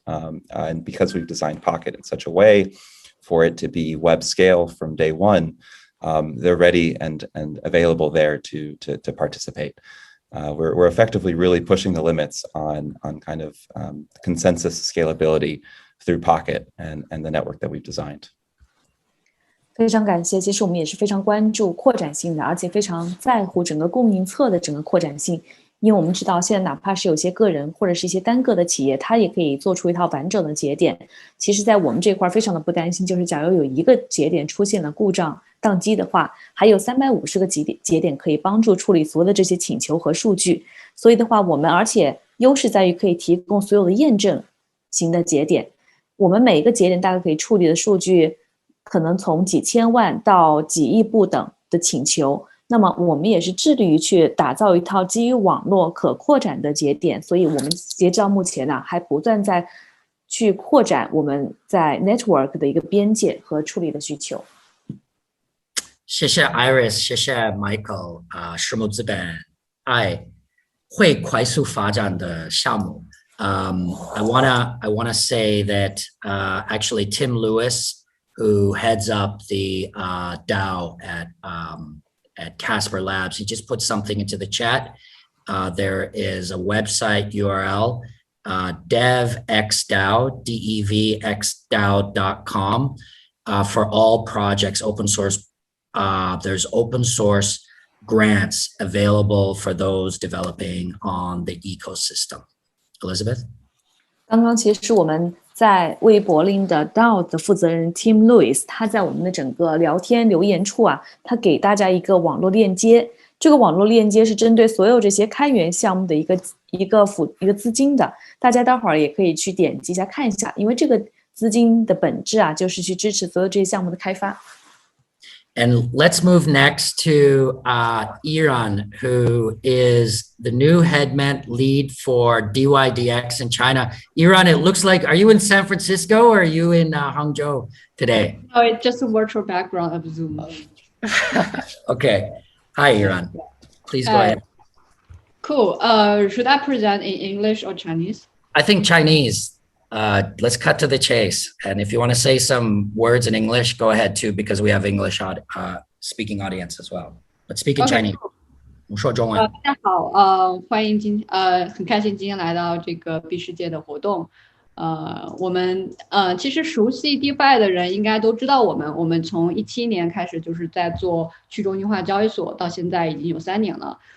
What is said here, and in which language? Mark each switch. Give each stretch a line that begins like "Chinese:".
English: And because we've designed Pocket in such a way for it to be web scale from day one, they're ready and available there to participate. We're effectively really pushing the limits on kind of consensus scalability through Pocket and the network that we've designed.
Chinese: 非常感谢，其实我们也是非常关注扩展性的，而且非常在乎整个供应侧的整个扩展性。因为我们知道，现在哪怕是有些个人或者是一些单个的企业，它也可以做出一套完整的节点。其实，在我们这块非常的不担心，就是假如有一个节点出现了故障宕机的话，还有350个节点可以帮助处理所有的这些请求和数据。所以的话，我们而且优势在于可以提供所有的验证型的节点。我们每一个节点大概可以处理的数据，可能从几千万到几亿不等的请求。那么我们也是致力于去打造一套基于网络可扩展的节点，所以我们截至到目前呢，还不断在去扩展我们在 network 的一个边界和处理的需求。谢谢 Iris， 谢谢 Michael， 私募资本爱会快速发展的项目。
English: I wanna say that actually Tim Lewis, who heads up the DAO at Casper Labs, he just put something into the chat. There is a website URL, devxdao, devxdao.com, for all projects, open source. There's open source grants available for those developing on the ecosystem. Elizabeth?
Chinese: 刚刚其实我们在微博林的 DAO 的负责人 Tim Lewis， 他在我们的整个聊天留言处啊，他给大家一个网络链接。这个网络链接是针对所有这些开源项目的一个资金的，大家待会儿也可以去点击一下看一下，因为这个资金的本质啊，就是去支持所有这些项目的开发。
English: And let's move next to Iran, who is the new headment lead for DYDX in China. Iran, it looks like, are you in San Francisco or are you in Hangzhou today? No, it's just a virtual background of Zoom. Okay. Hi, Iran. Please go ahead. Cool. Should I present in English or Chinese? I think Chinese. Let's cut to the chase. And if you want to say some words in English, go ahead too, because we have English speaking audience as well. But speak in Chinese. Cool.
Chinese: 我们说中文。大家好，欢迎很开心今天来到这个 B 世界的活动。我们其实熟悉 DeFi 的人应该都知道我们从2017年开始就是在做去中心化交易所，到现在已经有3年了。